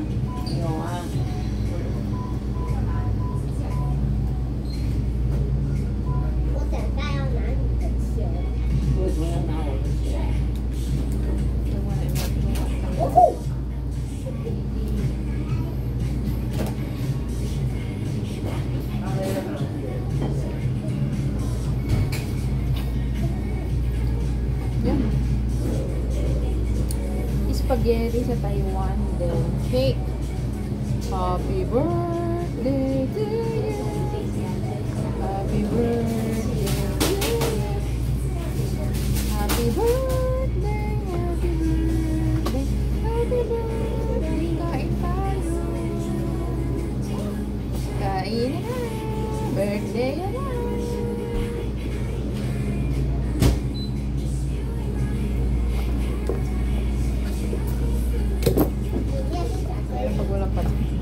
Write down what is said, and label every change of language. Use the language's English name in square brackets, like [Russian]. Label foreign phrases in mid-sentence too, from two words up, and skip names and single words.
[Chinese] 有啊。我等下要拿你的钱。为什么要拿我的钱？ [Filipino] Yan. Spaghetti sa Taiwan. [English] Then cake. Happy birthday to you. Happy birthday to you. Happy birthday. Happy birthday. Happy birthday. [Filipino] Kain tayo. Kain na. Birthday na. Pag walang patin.